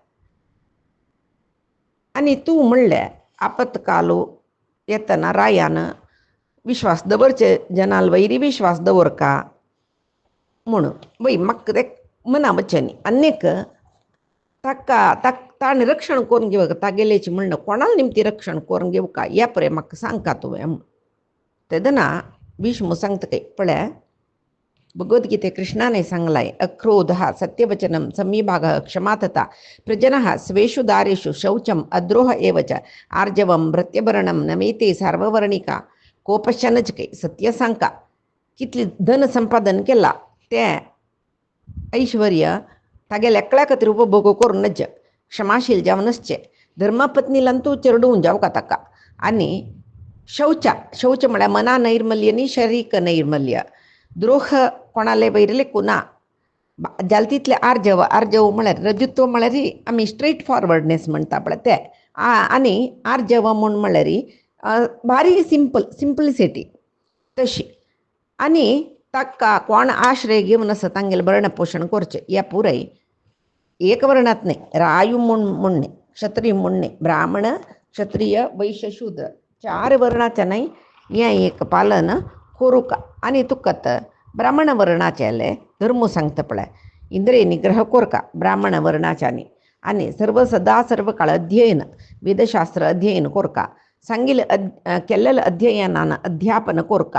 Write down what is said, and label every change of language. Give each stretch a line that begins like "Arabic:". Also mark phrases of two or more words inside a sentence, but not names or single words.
Konkani: आनी तूं म्हणलें आपतकालो येतना रायान विश्वास दवरचे जनाल वैरी विश्वास दवरका म्हणून वय म्हाका ते मना वच्चनी आनीक ताका ताणें रक्षण करून घेवका तागेलेची म्हणणं कोणाल निमती रक्षण करून घेवका ह्या पुराय म्हाका सांगता तुवें म्हूण तेदना विष्णू सांगता पळय. भगवद्गीते कृष्णाने सांगलाय
Sanskrit: अक्रोधः सत्यवचनम समीभागः क्षमातता प्रजनः स्वेषु दारेषु शौचम अद्रोह एवच आर्जवम भृत्यभरणम नमेते सार्ववर्णिका कोपशनचकै सत्य सांका.
Konkani: कितली धन संपादन केला तें ऐश्वर्य तागेल्या एकल्या खातीर उपभोग करूनच क्षमाशील जावनच धर्मपत्नीलांतू चेरडून जावका ताका. आनी शौच म्हळ्यार मना नैर्मल्य न्ही शारिरीक नैर्मल्य. द्रोह कोणाले वैरले कुना जाल तितले आर्जव म्हळ्यार रजत्व म्हळ्यार आमी
English: straight forwardness
Konkani: म्हणटा पळय ते. आनी आर्जव म्हूण म्हळ्यार भारी सिंपलिसिटी तशी. आनी ताका कोण आश्रय घेवन आसा तांगेलें भरण पोशण करचें हें पुराय एक वर्णात न्ही. रायू म्हूण न्ही, क्षत्रीय म्हूण न्ही, ब्राह्मण क्षत्रिय वैश्य शूद्र 4 वर्णाचें न्ही हें एक पालन करूका. आनी तुकात ब्राह्मण वर्णाचेले धर्म सांगता पळय इंद्रिय निग्रह कोरका ब्राह्मण वर्णाच्यांनी. आनी सदा सर्व काळ अध्ययन वेदशास्त्र अध्ययन कोरका. केल्लेले अध्ययनान अध्यापन कोरका.